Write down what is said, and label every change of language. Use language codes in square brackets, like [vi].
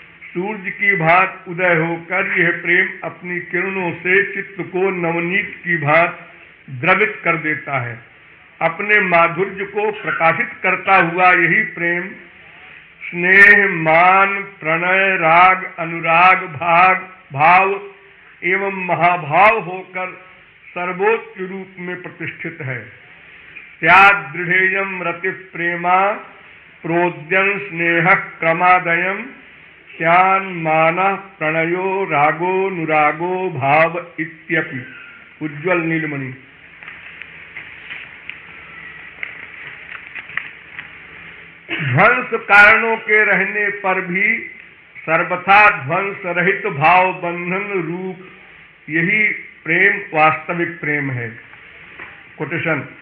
[hi] सूर्य की भांत उदय होकर यह प्रेम अपनी किरणों से चित्त को नवनीत की भांत द्रवित कर देता है। अपने माधुर्य को प्रकाशित करता हुआ यही प्रेम स्नेह, मान, प्रणय, राग, अनुराग, भाव एवं महाभाव होकर सर्वोच्च रूप में प्रतिष्ठित है। [sa] स्याद्दृढेयं रति प्रेमा प्रोद्यं स्नेह क्रमादयम् स्यान् मानः प्रणयो रागो नुरागो भाव इत्यपि। [hi] उज्ज्वल नीलमणि। ध्वंस कारणों के रहने पर भी सर्वथा ध्वंस रहित भाव बंधन रूप यही प्रेम वास्तविक प्रेम है। कोटेशन।